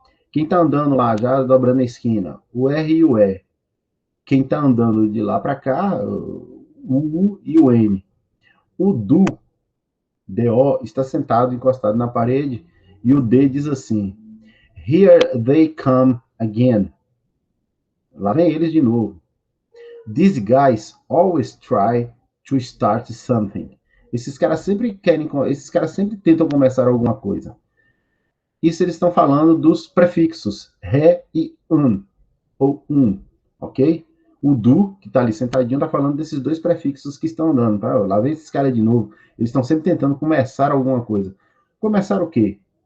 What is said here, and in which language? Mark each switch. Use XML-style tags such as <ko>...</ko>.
<pt>Quem está andando lá, já dobrando a esquina, o R e o E. Quem está andando de lá para cá, o U e o N. O do, DO, está sentado, encostado na parede, e o D diz assim:</pt> <en>Here they come again.</en> <pt>Lá vem eles de novo.</pt> <en>These guys always try to start something.</en> <pt>Esses caras sempre tentam começar alguma coisa. Isso eles estão falando dos prefixos re e ou ok? O do, que está ali sentadinho, está falando desses dois prefixos que estão andando, tá? Lá vem esses caras de novo. Eles estão sempre tentando começar alguma coisa. Começar o quê?</pt>